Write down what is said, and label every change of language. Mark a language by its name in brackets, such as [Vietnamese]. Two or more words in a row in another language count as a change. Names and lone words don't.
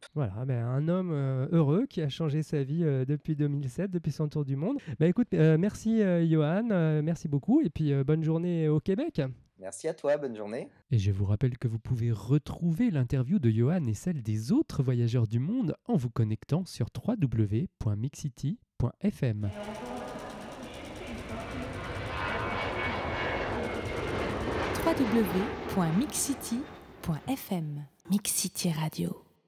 [French] Voilà, ben, un homme heureux qui a changé sa vie depuis 2007, depuis son tour du monde. Bah, écoute, merci Johan, merci beaucoup et puis bonne journée au Québec. Merci à toi, bonne journée. Et je vous rappelle que vous pouvez retrouver l'interview de Johan et celle des autres voyageurs du monde en vous connectant sur www.mixcity.fm. www.mixcity.fm. Mix City Radio.